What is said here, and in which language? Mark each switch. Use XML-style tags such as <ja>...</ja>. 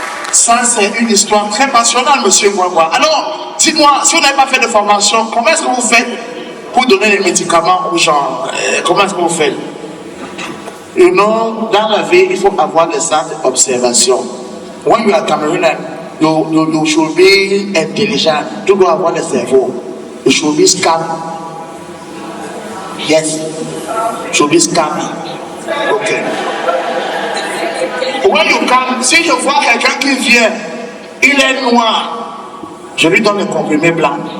<fr>Ça, c'est une histoire très passionnante, monsieur Mwangwa. Alors, dites-moi, si vous n'avez pas fait de formation, comment est-ce que vous faites pour donner les médicaments aux gens? Comment est-ce que vous faites? Dans la vie, il faut avoir des sens d'observation.</fr> <en>When you are Cameroonian, you should be intelligent.</en> <fr>Tu dois avoir le cerveau.</fr> <en>You should be scam. Yes. You should be scammy. Ok. When you come,</en> <fr>si je vois quelqu'un qui vient, il est noir, je lui donne le comprimé blanc.</fr>